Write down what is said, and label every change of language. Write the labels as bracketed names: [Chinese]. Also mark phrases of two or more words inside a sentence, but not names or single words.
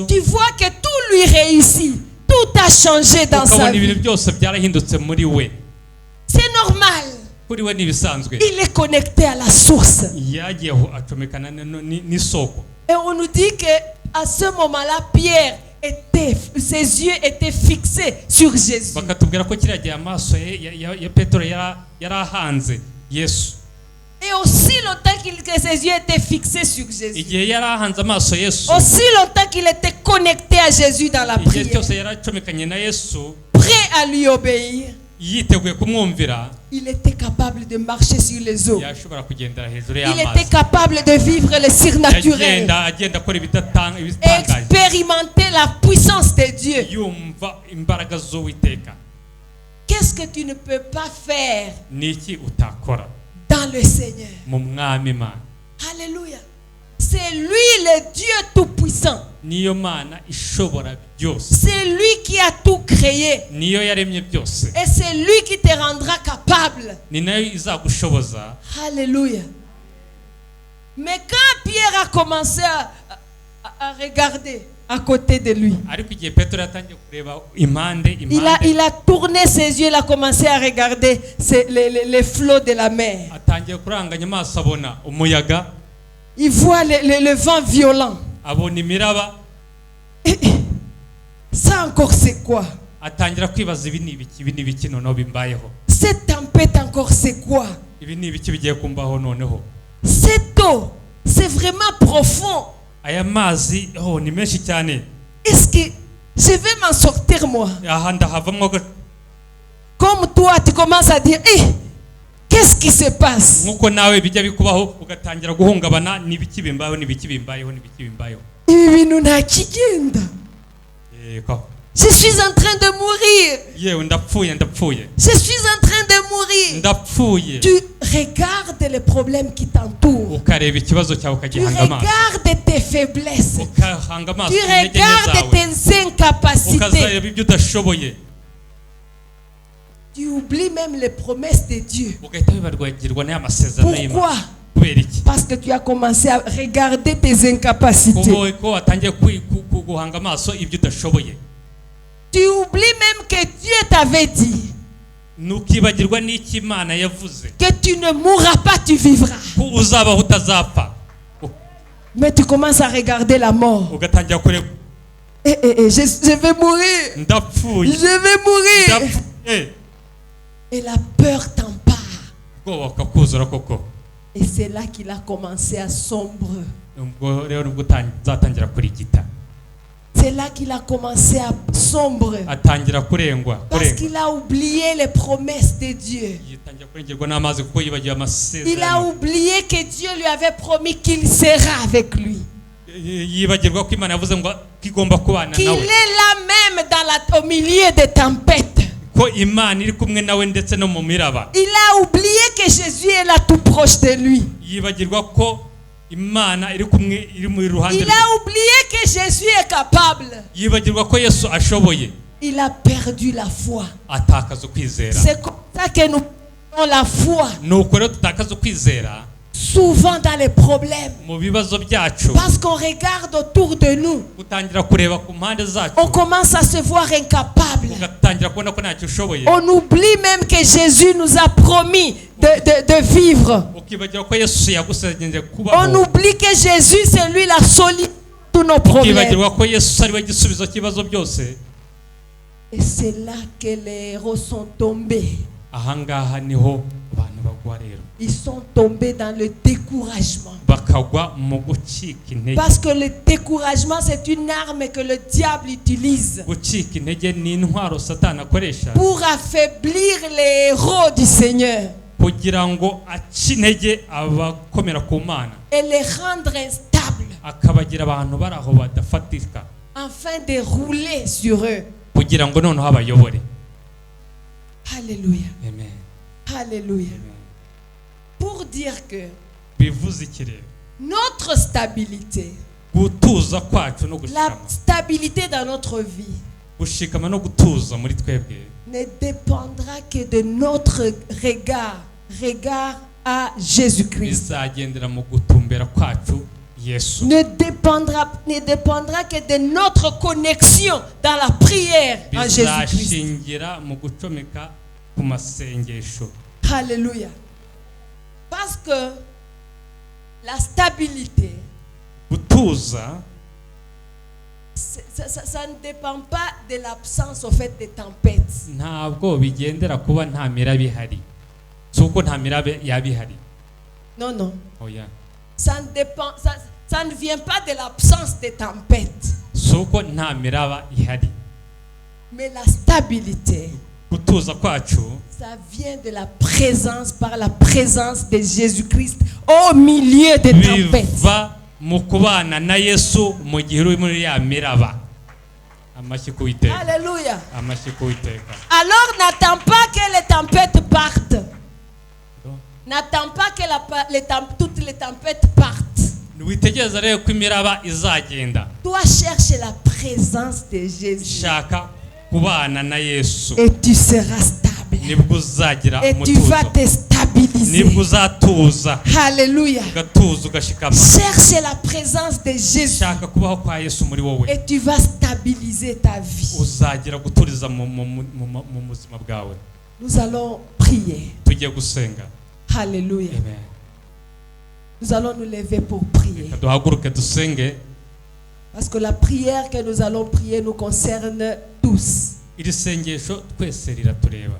[French] Tu vois que tout lui réussit. Tout a changé dans sa [Kinyarwanda] Ukabona ibintu [French] vie. [Kinyarwanda] byose byarahindutse muri we. [French] C'est normal. [Kinyarwanda] Kuri we n'ibisanzwe. [French] Il est connecté à la source. [Kinyarwanda] Yagiye acomekana n'isoko. [French] Et on nous dit que à ce moment-là, Pierre ses yeux étaient fixés sur Jésus. [Kinyarwanda] Bakatubwira ko kiriya gihe amaso ya Petero yarahanze Yesu. [French] Et aussi longtemps que ses yeux étaient fixés sur Jésus. [Kinyarwanda] igihe yari ahanze amaso Yesu, [French] Aussi longtemps qu'il était connecté à Jésus dans la [Kinyarwanda] igihe [French] prière. [Kinyarwanda] cyose yari acomekanye na Yesu, [French] Prêt à lui obéir. [Kinyarwanda] yiteguye kumwumvira, [French] Il était capable de marcher sur les eaux. [Kinyarwanda] yashobora kugendera hejuru [French] Il était [Kinyarwanda] y'amazi, [French] capable de vivre le surnaturel. [Kinyarwanda] agenda akora ibitangaje, [French] Expérimenter la puissance de Dieu. [Kinyarwanda] yumva imbaraga z'Uwiteka. [French] Qu'est-ce que tu ne peux pas faire [Kinyarwanda] Niki utakora [French] dans le Seigneur? [Kinyarwanda] mu mwami Imana? Alléluia. [French] C'est lui le Dieu tout-puissant. [Kinyarwanda] Niyo Mana ishobora byose, [French] C'est lui qui a tout créé. [Kinyarwanda] niyo yaremye byose, [French] Et c'est lui qui te rendra capable. [Kinyarwanda] ni nayo izagushoboza. Alléluia. [French] Mais quand Pierre a commencé à regarder à côté de lui, [Kinyarwanda] Ariko igihe Petero yatangiye kureba impande [French] il a tourné ses yeux, il a commencé à regarder les flots de la mer. [Kinyarwanda] atangiye kuranganya amaso, abona umuyaga, [French] Il voit le vent violent. [Kinyarwanda] abona imiraba, [French] Ça encore c'est quoi? [Kinyarwanda] atangira kwibaza ibi ni ibiki noneho bimbayeho, [French] Cette tempête encore c'est quoi? [Kinyarwanda] ibi ni ibiki bigiye kumbaho noneho. [French] Cette eau, c'est vraiment profond. [Kinyarwanda] Aya mazi ni menshi cyane, [French] Est-ce que je vais m'en sortir moi? [Kinyarwanda] aha ndahavamo [French] Comme toi, tu commences à dire, qu'est-ce qui se passe? [Kinyarwanda] nkuko nawe bijya bikubaho, ugatangira guhungabana, n'ibiki bimbayeho, n'ibiki bimbayeho, n'ibiki bimbayeho. Ibintu nta kigenda. Yego, [French] Je suis en train de mourir. [Kinyarwanda] yewe ndapfuye, [French] Je suis en train de mourir. [Kinyarwanda] ndapfuye. [French] Tu regardes les problèmes qui t'entourent. [Kinyarwanda] Ukareba ikibazo cyawe [French] Tu [Kinyarwanda] ukagihanga amaso, [French] regardes tes faiblesses. [Kinyarwanda] ukahanga amaso [French] Tu [Kinyarwanda] ku ntege nke [French] regardes [Kinyarwanda] zawe, [French] tes incapacités. [Kinyarwanda] ukazareba ibyo udashoboye, [French] Tu oublies même les promesses de Dieu. [Kinyarwanda] ugahita wibarwagirwa n'aya masezerano y'Imana. [French] Pourquoi? [Kinyarwanda] Kubera iki? [French] Parce que tu as commencé à regarder tes incapacités. [Kinyarwanda] Ko watangiye guhanga amaso ibyo udashoboye, [French] Tu oublies même que Dieu t'avait dit [Kinyarwanda] nukibagirwa n'iki Imana yavuze [French] que tu ne mourras pas, tu vivras. [Kinyarwanda] ko uzabaho utazapfa, [French] Mais tu commences à regarder la mort. [Kinyarwanda] ugatangira kureba [French] Je vais mourir. [Kinyarwanda] ndapfuye, [French] Je vais mourir. [Kinyarwanda] ndapfuye, [French] Et la peur t'empare. [Kinyarwanda] ubwoba bukakuzura koko. [French] Et c'est là qu'il a commencé à sombrer. [Kinyarwanda] Ubwo rero nibwo uzatangira kurigita, [French] C'est là qu'il a commencé à sombrer. [Kinyarwanda] atangira kurengwa, [French] Parce qu'il a oublié les promesses de Dieu. [Kinyarwanda] yitangira kurengerwa n'amazi kuko yibagiwe [French] Il a [Kinyarwanda] amasezerano, [French] oublié que Dieu lui avait promis qu'il sera avec lui. [Kinyarwanda] yibagirwa ko Imana yavuze ngo igomba kubana [French] Qu'il est [Kinyarwanda] nawe, [French] là même au milieu des tempêtes. [Kinyarwanda] ko Imana iri kumwe nawe ndetse no mu miraba. [French] Il a oublié que Jésus est là tout proche de lui. [Kinyarwanda] Yibagirwa ko Imana iri kumwe, iri mu ruhande [French] Il [Kinyarwanda] rwe. [French] a oublié que Jésus est capable. [Kinyarwanda] Yibagirwa ko Yesu ashoboye, [French] Il a perdu la foi. [Kinyarwanda] atakaza ukwizera. [French] C'est comme ça que nous perdons la foi. [Kinyarwanda] Nuko rero tutakaza ukwizera [French] Souvent dans les problèmes. [Kinyarwanda] mu bibazo byacu, [French] Parce qu'on regarde autour de nous. [Kinyarwanda] utangira kureba ku mpande zacu, [French] On commence à se voir incapable. [Kinyarwanda] ugatangira kubona ko ntacyo ushoboye, [French] On oublie même que Jésus nous a promis de vivre. [Kinyarwanda] ukibagirwa ko Yesu yagusezeranyije [French] On [Kinyarwanda] kubaho, [French] oublie que Jésus, c'est lui la solution à tous nos problèmes. [Kinyarwanda] ukibagirwa ko Yesu ari we gisubizo cy'ibibazo byose. [French] Et c'est là que les héros sont tombés. [Kinyarwanda] Ahangaha niho abantu bagwa rero, [French] Ils sont tombés dans le découragement. [Kinyarwanda] bakagwa mu gucika intege. [French] Parce que le découragement, c'est une arme que le diable utilise [Kinyarwanda] Gucika intege ni intwaro Satani akoresha [French] pour affaiblir les héros du Seigneur [Kinyarwanda] kugira ngo ace intege abakomera ku Mana, [French] et les rendre instables [Kinyarwanda] akabagira abantu bari aho badafatika, [French] afin de rouler sur eux. [Kinyarwanda] kugira ngo noneho abayobore. Alléluia. Amen. [French] Alléluia. Pour dire que [Kinyarwanda] Bivuze iki rero? [French] notre stabilité, [Kinyarwanda] Gutuza kwacu no [French] la [Kinyarwanda] gushikama, [French] stabilité dans notre vie [Kinyarwanda] gushikama no gutuza muri twebwe [French] ne dépendra que de notre regard à Jésus-Christ. [Kinyarwanda] bizagendera mu gutumbera kwacu Yesu, [French] Ne dépendra que de notre connexion dans la prière en Jésus-Christ. [Kinyarwanda] bizashingira mu gucomeka ku masengesho. [French] Alléluia. Parce que la stabilité, [Kinyarwanda] Gutuza [French] ça ne dépend pas de l'absence au fait des tempêtes. [Kinyarwanda] ntabwo bigendera kuba nta miraba ihari, si uko nta miraba yaba ihari. [French] Non, non. [English] Oh yeah. [French] Ça ne dépend, ça ne vient pas de l'absence des tempêtes. [Kinyarwanda] Suko nta miraba ihari. [French] Mais la stabilité, [Kinyarwanda] Gutuza kwacu [French] ça vient de la présence, par la présence de Jésus-Christ au milieu des tempêtes. [Kinyarwanda] biva mu kubana na Yesu mu gihe uri muri ya miraba. Amashyi ku Uwiteka. Alléluia. Amashyi ku Uwiteka. [French] Alors n'attends pas que les tempêtes partent. N'attends pas que toutes les tempêtes partent. [Kinyarwanda] Witegereza rero ko imiraba izagenda. [French] Toi cherche la présence de Jésus. [Kinyarwanda] Shaka kubana na Yesu. [French] Et tu seras stable. [Kinyarwanda] Nibwo uzagira [French] Et tu vas [Kinyarwanda] umutuzo. [French] te stabiliser. [Kinyarwanda] Nibwo uzatuza. Alléluia. Ugatuza ugashikama. [French] Cherche la présence de Jésus. [Kinyarwanda] Shaka kubaho kwa Yesu muri wowe. [French] Et tu vas stabiliser ta vie. [Kinyarwanda] Uzagira guturiza mu buzima bwawe. [French] Nous allons prier. [Kinyarwanda] Tugiye gusenga. Alléluia. Amen. [French] Nous allons nous lever pour prier. [Kinyarwanda] Duhaguruke dusenge. [French] Parce que la prière que nous allons prier nous concerne tous. [Kinyarwanda] Iri sengesho twese riratureba.